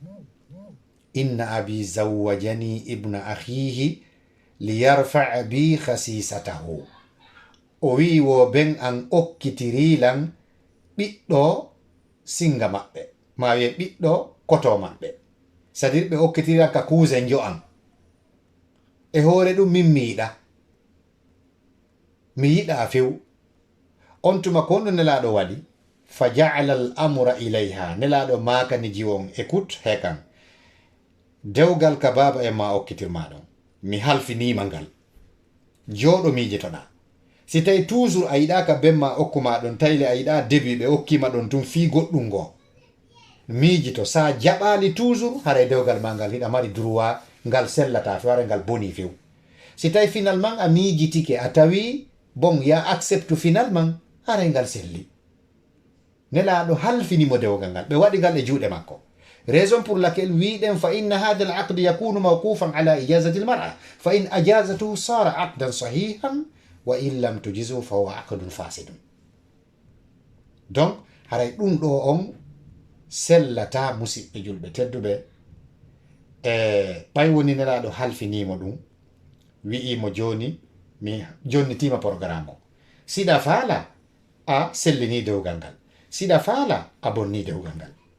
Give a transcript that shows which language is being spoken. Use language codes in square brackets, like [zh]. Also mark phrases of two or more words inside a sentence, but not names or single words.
[ar] إن أبي زوجني ابن أخيه ليرفع بي خسيسته [ff] o wi wo ben an okkitirilan ɓiɗɗo singa maɓɓe ma wiye ɓiɗɗo koto maɓɓe [fr] c'est à dire [ff] ɓe okkitirilan ka cousin jo an e hoore ɗum min mi yiɗa few on tuma ko ɗum nelaɗo waɗi [ar] فجعل الأمر إليها [ff] nelaɗo makani jiwon écoute hekan dewgal ka baba e ma okkitirma ɗon mi halfinima ngal joɗo mijetoɗa si tawi toujours a yiɗa ka bemma okkuma ɗon tayle a yiɗa début ɓe okkima ɗon tun fi goɗɗum ngo mijito sa jaɓali toujours haray dewgal ma ngal hiɗa mari droit ngal sellata fe wara ngal boni few si tawi finalement a mijitike a tawi bon ya accepte finalement haray ngal selli nelaɗo halfinimo dewgal ngal ɓe waɗi ngal e juuɗe makko [fr] raison pour laquelle [ff] wiɗen [ar] فإن هذا العقد يكون موقوفا على إجازة المرأة فإن أجازته صار عقدا صحيحا وإن لم تجزه فهو عقد فاسد [ff] donc haray ɗum ɗo on sellata musidɓe julɓe tedduɓe e ɓay woni nelaɗo halfinimo ɗum wi'imo joni mi jonnitima programme o siɗa faala a sellini dewgal ngal siɗa faala a bonni dewgal ngal